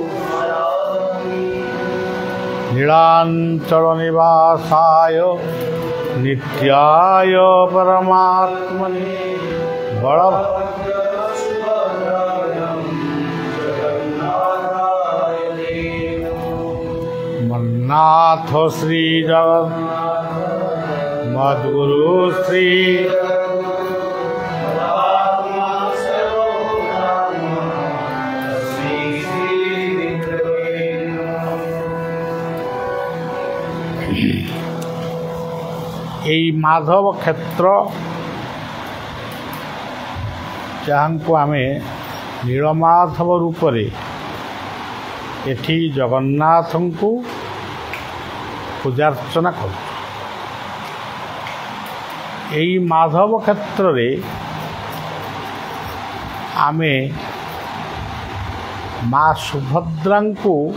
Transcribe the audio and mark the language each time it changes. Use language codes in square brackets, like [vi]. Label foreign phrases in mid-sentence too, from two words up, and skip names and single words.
[sa] नीलांचलनिवासाय नित्याय परमात्मने मन्नाथ श्री जगन्नाथ मद्गुरु श्री [or] ଏଇ ମାଧବ କ୍ଷେତ୍ର ଯାହାଙ୍କୁ ଆମେ ନୀଳମାଧବ ରୂପରେ ଏଠି ଜଗନ୍ନାଥଙ୍କୁ ପୂଜାର୍ଚ୍ଚନା କରୁ। ଏହି ମାଧବ କ୍ଷେତ୍ରରେ ଆମେ ମା ସୁଭଦ୍ରାଙ୍କୁ